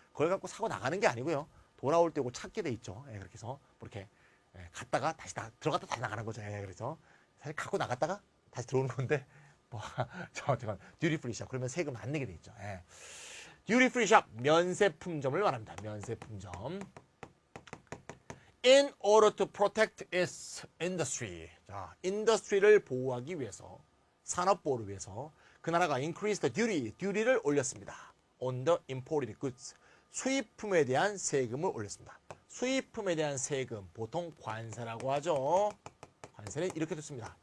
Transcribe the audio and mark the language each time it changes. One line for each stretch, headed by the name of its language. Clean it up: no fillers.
Korean: 그걸 갖고 사고 나가는 게 아니고요. 돌아올 때 이거 찾게 돼 있죠. 그렇게 해서 이렇게 갔다가 다시 들어갔다 다시 나가는 거죠. 그래서 사실 갖고 나갔다가 다시 들어오는 건데 잠깐 듀티 프리 샵 그러면 세금 안 내게 돼 있죠. 듀티 프리 샵 면세품점을 말합니다. 면세품점.
English: In order to protect its industry.
Korean: 자, 인더스트리를 보호하기 위해서 산업 보호를 위해서 그 나라가
English: increase the duty
Korean: 를 올렸습니다.
English: on the imported goods.
Korean: 수입품에 대한 세금을 올렸습니다. 수입품에 대한 세금 보통 관세라고 하죠. 관세는 이렇게 듣습니다.